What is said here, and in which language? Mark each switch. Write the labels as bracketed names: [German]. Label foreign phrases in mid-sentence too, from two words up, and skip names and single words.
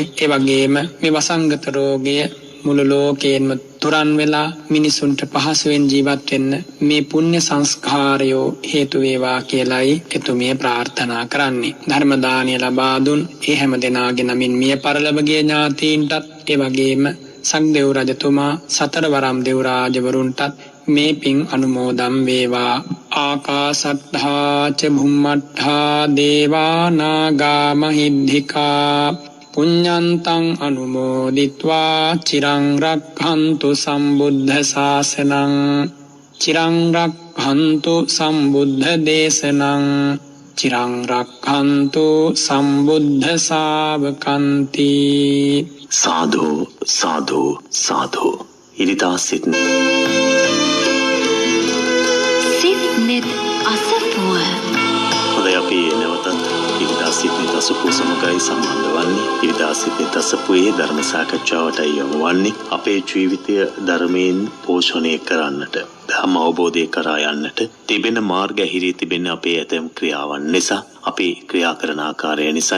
[Sinhala] ඒ වගේම මේ වසංගත රෝගය මුළු ලෝකයෙන්ම තුරන් වෙලා මිනිසුන්ට පහසුවෙන් ජීවත් වෙන්න මේ පුණ්‍ය සංස්කාරයෝ හේතු වේවා කියලයි එතුමිය ප්‍රාර්ථනා කරන්නේ. ධර්ම දානය ලබා දුන් ඒ හැම දෙනාගේ නමින් මිය පරලොව ගිය ඥාතීන්ටත්, ඒ වගේම සක්දෙව් රජතුමා, සතරවරම් දෙව් රාජවරුන්ටත් මේ පින් අනුමෝදම් වේවා. [Pali] ආකාසට්ඨා ච භුම්මට්ඨා දේවා නාග මහිද්దికා පුඤ්ඤන්තං අනුමෝදිත්වා චිරං රක්ඛන්තු සම්බුද්ධ ශාසනං චිරං රක්ඛන්තු සම්බුද්ධ දේශනං චිරං රක්ඛන්තු සම්බුද්ධ ශාවකන්ති. සාදු සාදු සාදු. [Sinhala] ඉරිදා සිට්නෙත් අසපුව. හොඳයි, අපි නැවතත් ඉරිදා සිට්නෙත් අසපුව සමගයි සම්බන්ධ වන්නේ. ඉරිදා සිට්නෙත් අසපුවේ ධර්ම සාකච්ඡාවටයි යොමු වන්නේ. අපේ ජීවිතය ධර්මයෙන් පෝෂණය කරන්නට, ධර්ම අවබෝධය කරා යන්නට තිබෙන මාර්ග ඇහිරී තිබෙන අපේ ඇතැම් ක්‍රියාවන් නිසා, අපි ක්‍රියා කරන ආකාරය නිසා.